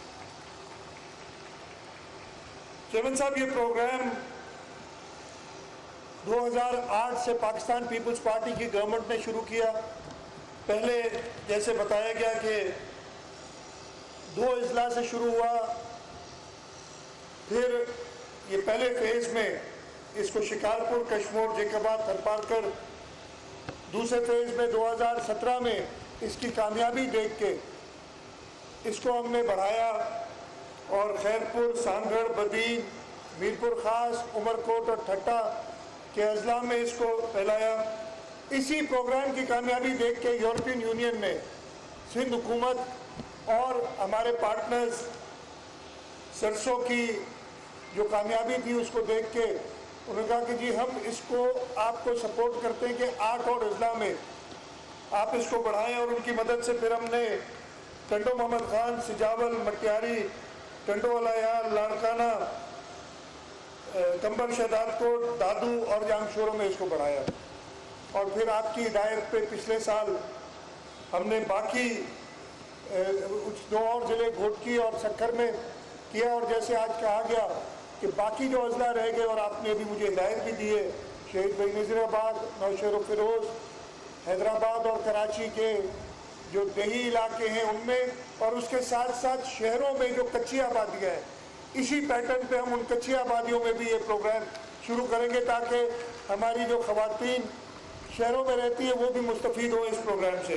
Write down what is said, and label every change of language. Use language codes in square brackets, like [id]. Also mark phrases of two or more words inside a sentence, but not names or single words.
[ur] چیئرمین صاحب، یہ پروگرام 2008 سے پاکستان پیپلز پارٹی کی گورنمنٹ نے شروع کیا. پہلے جیسے بتایا گیا کہ 2 اضلاع سے شروع ہوا، پھر یہ پہلے فیز میں اس کو شکارپور، کشمور، جیکباد، تھرپارکر, دوسرے فیز میں 2017 میں اس کی کامیابی دیکھ کے اس کو ہم نے بڑھایا اور خیرپور، سانگھڑ، بدین، میرپور خاص، عمرکوٹ اور ٹھٹھہ کے اضلاع میں اس کو پھیلایا. اسی پروگرام کی کامیابی دیکھ کے یورپین یونین نے سندھ حکومت اور ہمارے پارٹنرز سرسوں کی جو کامیابی تھی اس کو دیکھ کے انہوں نے کہا کہ جی ہم اس کو آپ کو سپورٹ کرتے ہیں کہ 8 اور اضلاع میں آپ اس کو بڑھائیں. اور ان کی مدد سے پھر ہم نے ٹنڈو محمد خان، سجاول، مٹیاری، ٹنڈو الہیار، لاڑکانہ، قمبر، شہدادکوٹ، دادو اور جامشوروں میں اس کو بڑھایا. اور پھر آپ کی ہدایت پہ پچھلے سال ہم نے باقی دو اور ضلعے گھوٹکی اور سکھر میں کیا. اور جیسے آج کہا گیا کہ باقی جو اضلاع رہ گئے، اور آپ نے ابھی مجھے ہدایت بھی دی ہے, شہید بینظیرآباد، نوشہرو فیروز، حیدرآباد اور کراچی کے جو دیہی علاقے ہیں ان میں، اور اس کے ساتھ ساتھ شہروں میں جو کچی آبادیاں ہیں، اسی پیٹرن پہ ہم ان کچی آبادیوں میں بھی یہ پروگرام شروع کریں گے تاکہ ہماری جو خواتین شہروں میں رہتی ہے وہ بھی مستفید ہو اس پروگرام سے.